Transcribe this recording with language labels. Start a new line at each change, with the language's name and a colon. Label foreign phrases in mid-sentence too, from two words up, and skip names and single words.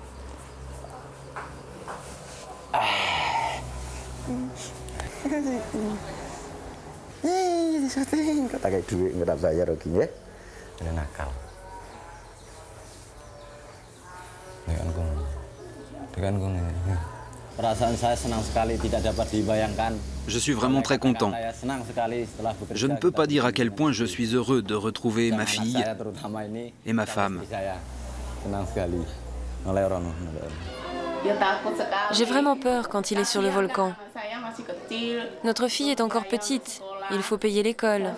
Indonesian: Disetting, kata kayak duit nggak bayar lagi ya, ada nakal. Dengan gong ini. Perasaan saya senang sekali tidak dapat dibayangkan.
French: Je suis vraiment très content. Je ne peux pas dire à quel point je suis heureux de retrouver ma fille et ma femme. J'ai vraiment peur quand il est sur le volcan. Notre fille est encore petite, il faut payer l'école.